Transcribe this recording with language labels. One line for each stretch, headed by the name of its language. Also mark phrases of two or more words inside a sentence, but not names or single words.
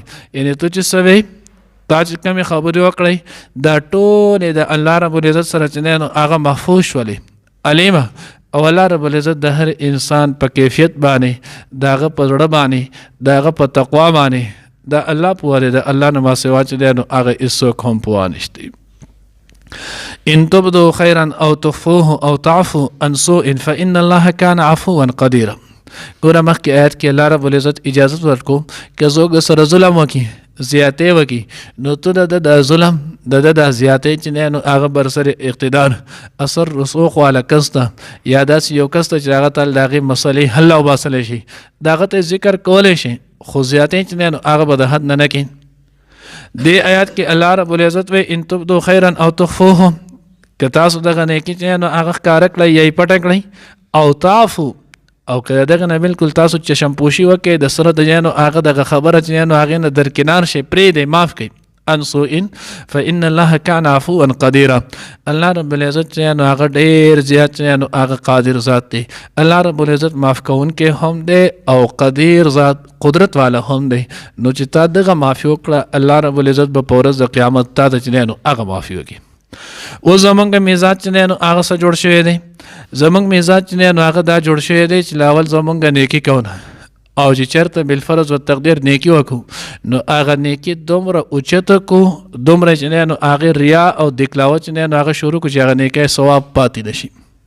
Pashto: یعنې ته چې څه وی تا چې کومې خبرې وکړئ دا ټولې د الله رب العزت سره چې دی نو هغه محفوظ شولې. علیمه او الله رب العزت د هر انسان په کیفیت باندې د هغه په زړه باندې د هغه په تقوا باندې د الله پوه دی، د الله نه ما سوا چې دی نو هغه هېڅوک هم پوه نشته.
Arabic: ان تبدو خیرا او تخفوه او تعفو عن سوء فان الله کان عفوا قدیرا.
Pashto: ګوره مخکې آیت کې الله رب العزت اجازت ورکو که څوک د سره ظلم وکړي، زیاتې وکړي، نو ته د ظلم د زیاتې چې دی نو هغه بر سر اقتدار اثر رسوخ والا کس ته یا داسې یو کس ته چې هغه ته د هغې مسلې حل وباسلی شي، د هغه ته ذکر کولی شي، خو زیاتې چې دی نو هغه به د حد نه کړي. دې آیات کې الله رب العزت وی
Arabic: ان تبدو خیرا او تخفوه،
Pashto: که تاسو دغه نیکي چې نو هغه ښکاره کړئ یا یې پټه کړئ،
Arabic: او تعفو
Pashto: او که دغه نه بالکل تاسو چشمپوشي وکړئ د سره د نو هغه دغه خبره چې نو هغې نه درکنار شي پرېږدئ، معاف کړئ.
Arabic: عن سوء فإن الله كان عفوا قديرا،
Pashto: الله رب العزت چې نو هغه ډېر زیات چې نو هغه قادر ذات دی. الله رب العزت معاف کوونکی هم دی او قدیر ذات قدرت والا هم دی. نو چې تا دغه معافي وکړه الله رب العزت به په ورځ د قیامت تا ته چې نو هغه معافي وکړي. اوس زمونږ مزاج چې نو هغه څه جوړ شوی دی، زمونږ مزاج چې نو هغه دا جوړ شوی دی چې لاول زمونږ نیکي کوونه او چې چېرته بالفرض و تقدیر نیکي وکړو نو هغه نیکي دومره اوچته کړو دومره چې نو هغې ریا او دکلاوه چې نو هغه شروع کړو چې هغه نیکی ثواب پاتې نه شي.